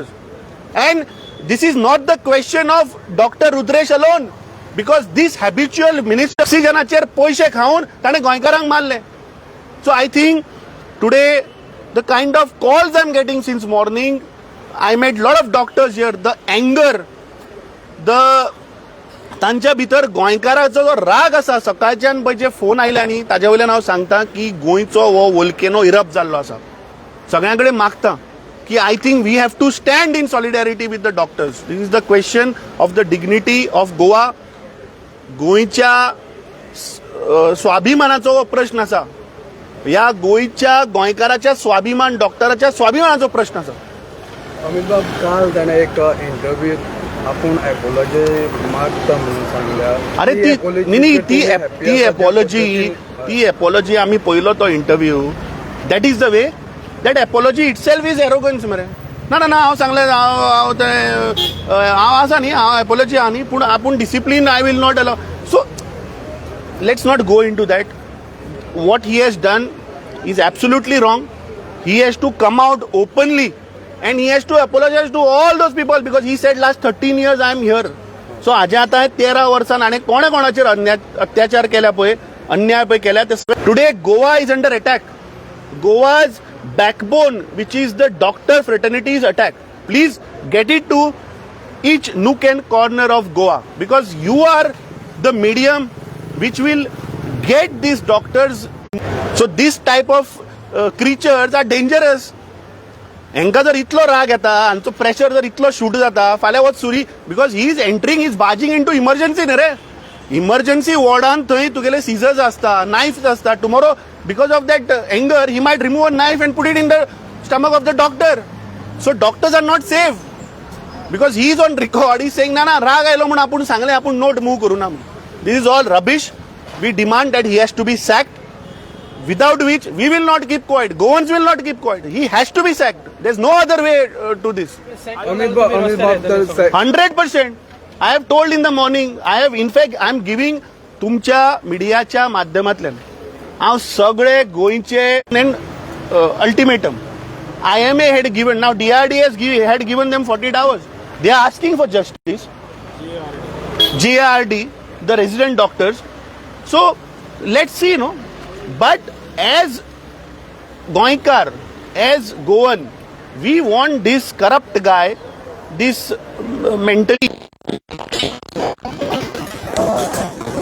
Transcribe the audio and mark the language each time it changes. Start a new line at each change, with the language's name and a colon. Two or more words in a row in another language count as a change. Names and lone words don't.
English: And this is not the question of Dr.
Konkani: Rudresh
English: alone, because this habitual minister
Konkani: oxygenacher poishe khaun tane goinkarank marle.
English: So I think today the kind of calls I'm getting since morning, I met lot of doctors here, the anger,
Konkani: तांच्या भितर गोंयकाराचो जो राग आसा, सकाळच्यान पळय जे फोन आयले न्ही ताजे वयल्यान हांव सांगता की गोंयचो हो वोल्केनो इरप्ट जाल्लो आसा. सगळ्यां कडेन मागता की
English: I think we have to stand in solidarity with the doctors. this is the question of the dignity of Goa.
Konkani: गोंयच्या स्वाभिमानाचो हो प्रश्न आसा. ह्या गोंयच्या गोंयकाराच्या स्वाभिमान, डॉक्टराच्या स्वाभिमानाचो प्रश्न आसा. अमित बाब, काल ताणें एक इंटरव्यू आपण एपोलॉजी मागता म्हणून सांगल्या. अरे ती एपोलॉजी आमी पळयलो तो इंटरव्यू.
English: that is the way. that apology itself is arrogance
Konkani: मरे. ना ना ना हांव सांगलें, हांव आसा न्ही, हांव एपोलॉजी आहा न्ही, पूण आपूण डिसिप्लीन
English: I will not allow. so let's not go into that. what he has done is absolutely wrong. he has to come out openly and he has to apologize to all those people because he said last 13 years I am here.
Konkani: So हाजे आतां 13 वर्सान आनी कोणे कोणाचेर अत्याचार केल्या पळय, अन्याय पळय केल्या ते.
English: today Goa is under attack. Goa's backbone which is the doctor fraternity is attack. please get it to each nook and corner of Goa because you are the medium which will get these doctors. So this type of creatures are dangerous.
Konkani: हांकां जर इतलो राग येता, हांचो प्रेशर जर इतलो शूट जाता, फाल्यां वच सुरी,
English: because he is entering, is barging into emergency
Konkani: न्ही रे. इमर्जन्सी वॉर्डान थंय तुगेले सिजर्स आसता, नायफ्स आसता.
English: tomorrow because of that anger he might remove a knife and put it in the stomach of the doctor. so doctors are not safe because he is on record. he sang
Konkani: ना ना राग आयलो म्हणून आपूण सांगलें, आपूण नोट मूव करूं ना.
English: this is all rubbish. we demand that he has to be sacked. Without which we will not keep quiet. Goans will not keep quiet. He has to be sacked. There's no other way to this. 100%. I have told in the morning. In fact, I am giving
Konkani: तुमच्या मिडियाच्या माध्यमांतल्यान हांव सगळे गोंयचे अल्टिमेटम.
English: IMA had given, now DRDS had given them 48 hours. They are asking for justice. GARD, the resident doctors. So let's see, But as Goinkar, as Goan, we want this corrupt guy, this mentally